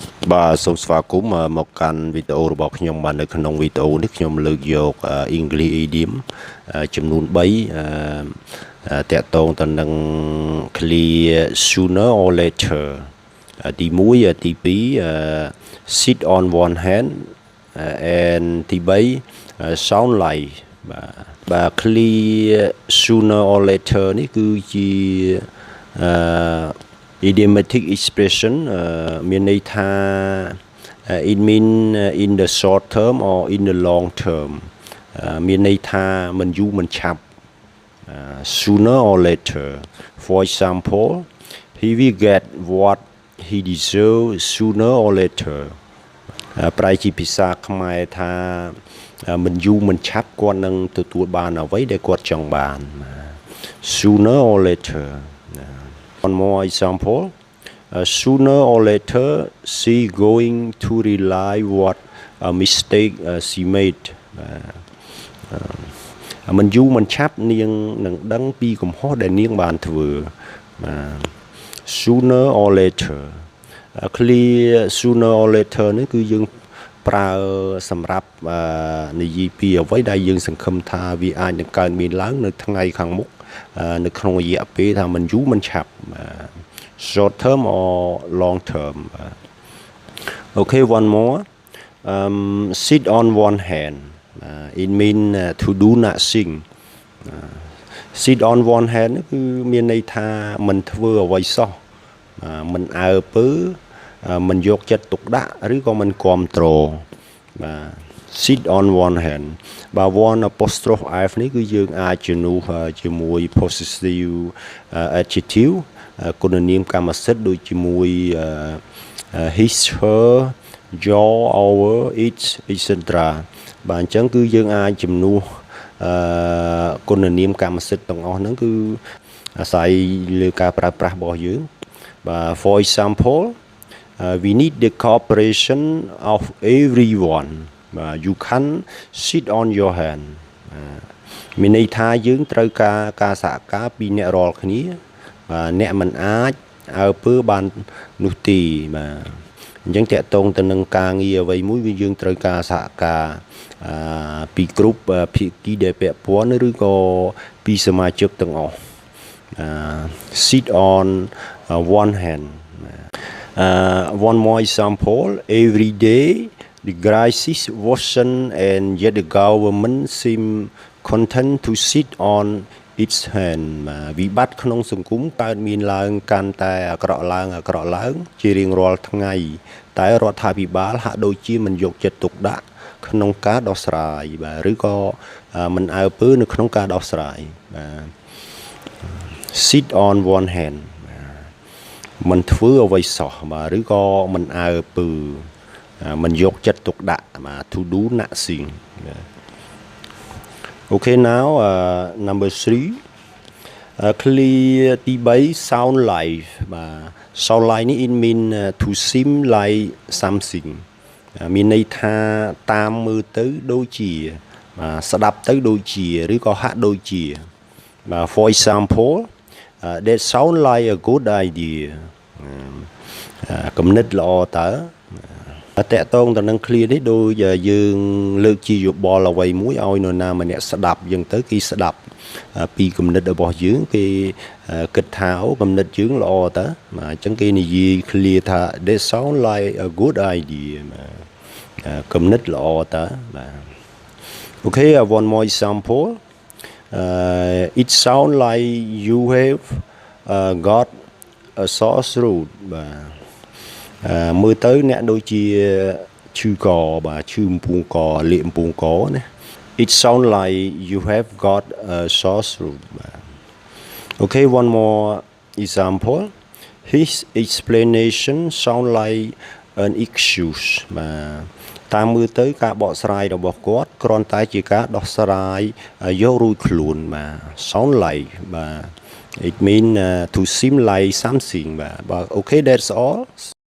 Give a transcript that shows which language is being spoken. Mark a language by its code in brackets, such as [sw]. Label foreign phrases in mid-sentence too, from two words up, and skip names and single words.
[km] បាទសូមស្វាគមន៍មកកាន់វីដេអូរបស់ខ្ញុំបាទនៅក្នុងវីដេអូនេះខ្ញុំលើកយក [en] English idiom [km] ចំនួន3តាក់ទងទៅនឹង [en] clear sooner or later [km] ទី1ទី2 [en] sit on one hand and [km] ទី3 [en] sound like [km] បាទ [en] clear sooner or later [km] នេះគឺជា [en] idiomatic expression [km] មានន័យថា [en] it mean in the short term or in the long term [km] មានន័យ ថាមិនយូរមិនឆាប់ [en] sooner or later for example he will get what he deserves sooner or later [km] ប្រែជាភាសាខ្មែរថាមិនយូរមិនឆាប់គាត់នឹងទទួលបានអ្វីដែលគាត់ចង់បាន [en] sooner or later One more example sooner or later she going to realize what a mistake she made [km] មិនយូរមិនឆាប់នាងនឹងដឹងពីកំហុសដែលនាងបានធ្វើ [en] sooner or later clear sooner or later [km] នេះគឺយើងប្រើសម្រាប់និយាយពីអ្វីដែលយើងសង្ឃឹមថាវាអាចនឹងកើតមានឡើងនៅថ្ងៃខាងមុខនៅក្នុងរយៈពេលថាមិនយូរមិនឆាប់ [en] short term or long term okay one more sit on one hand it mean to do nothing sit on one hand [km] គឺមានន័យថាមិនធ្វើអ្វីសោះមិនអើពើមិនយកចិត្តទុកដាក់ឬក៏មិនគ្រប់គ្រងបាទ [en] sit on one hand [km] បាទ [en] one apostrophe f [km] នេះគឺយើងអាចជំនួសជាមួយ [en] possessive adjective [km] គុណនាមកម្មសិទ្ធិដូចជាមួយ [en] his her your our its etc [km] បាទអញ្ចឹងគឺយើងអាចជំនួសគុណនាមកម្មសិទ្ធិទាំងអស់ហ្នឹងគឺអាស្រ័ យលើការប្រើប្រាស់របស់យើងបាទ [en] for example we need the cooperation of everyone you can sit on your hand [km] មានន័យថាយើងត្រូវការសហការពីអ្នករាល់គ្នាអ្នកមិនអាចអើពើបាននោះទេបាទអញ្ចឹងតកតងទៅនឹងការងារអ្វីមួយវាយើងត្រូវការសហការពីគ្រប់ភាគីដែលពាក់ព័ន្ធឬក៏ពីសមាជិកទាំងអស់ [en] sit on one hand one more example every day the crisis worsen and yet the government seem content to sit on its hand វិបត្តិ [km] ក្នុងសង្គមកើតមានឡើងកាន់តែអាក្រក់ឡើងជារៀងរាល់ថ្ងៃតែរដ្ឋាភិបាលហាក់ដូចជាមិនយកចិត្តទុកដាក់ក្នុងការដោះស្រាយបាទឬក៏មិនអើពើនៅក្នុងការដោះស្រាយបាទ [en] sit on one hand [km] មិនធ្វើអ្វីសោះបាទឬក៏មិនអើពើមិនយកចិត្តទុកដាក់បាទ [en] to do nothing okay now number 3 clear ទី3 sound like បាទ sound like នេះ it mean to seem like something [km] មានន័យថាតាមមើលទៅដូចជាបាទស្ដាប់ទៅដូចជាឬក៏ហាក់ដូចជាបាទ [en] for example that sound like a good [km] idea គំនិតល្អតើតកតងទៅនឹង clear នេះដូចយើងលើកជាយោបល់អ្វីមួយឲ្យនរណាម្នាក់ស្ដាប់យើងទៅគេស្ដាប់ពីគំនិតរបស់យើងគេគិតថា អូគំនិតយើងល្អតើបាទអញ្ចឹងគេនិយាយ clear ថា [en] that sound like a good idea [km] គំនិតល្អតើបាទ [en] okay one more example it sound like you have got a sore throat [km] បាទមើលទៅអ្នកដូចជាឈឺកបាទ ឈឺអំពូងកលាកអំពូងកណា [en] it sound like you have got a sore throat បាទ okay one more example his explanation sound like an excuse [km] បាទតាមមើលទៅការបកស្រាយរបស់គាត់គ្រាន់តែជាការដោះស្រាយយករួចខ្លួនបាទ [en] sound like បាទ it mean to seem like something បាទ okay that's all